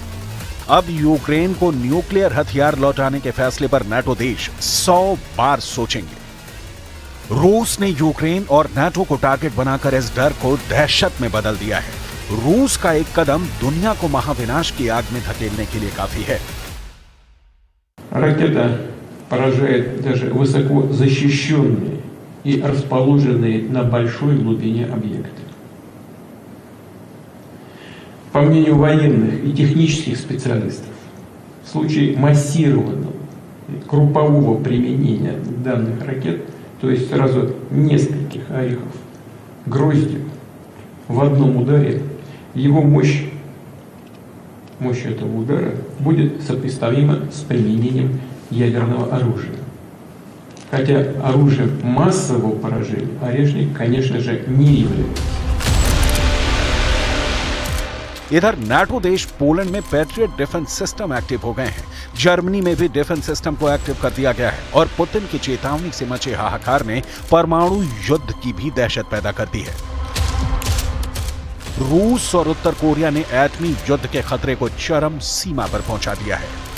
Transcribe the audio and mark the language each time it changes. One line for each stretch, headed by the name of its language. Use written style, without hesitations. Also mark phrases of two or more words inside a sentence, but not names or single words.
Hindi: अब यूक्रेन को न्यूक्लियर हथियार लौटाने के फैसले पर नाटो देश 100 बार सोचेंगे। रूस ने यूक्रेन और नाटो को टारगेट बनाकर इस डर को दहशत में बदल दिया है। रूस का एक कदम दुनिया को महाविनाश की आग में धकेलने के लिए काफी है।
Russian: Ракета поражает даже высоко защищенные и расположенные на большой глубине объекты. По мнению военных и технических специалистов, в случае массированного группового применения данных ракет, то есть сразу нескольких орехов гроздью в одном ударе, его мощь мощь этого удара будет сопоставима с применением ядерного оружия. Хотя оружием массового поражения Орешник, конечно же, не является.
Hindi: इधर नाटो देश पोलैंड में पैट्रियट
English: defense system
Hindi: एक्टिव हो गए हैं। जर्मनी में भी
English: defense system
Hindi: को एक्टिव कर दिया गया है और पुतिन की चेतावनी से मचे हाहाकार ने परमाणु युद्ध की भी दहशत पैदा कर दी है। रूस और उत्तर कोरिया ने एटमी युद्ध के खतरे को चरम सीमा पर पहुंचा दिया है।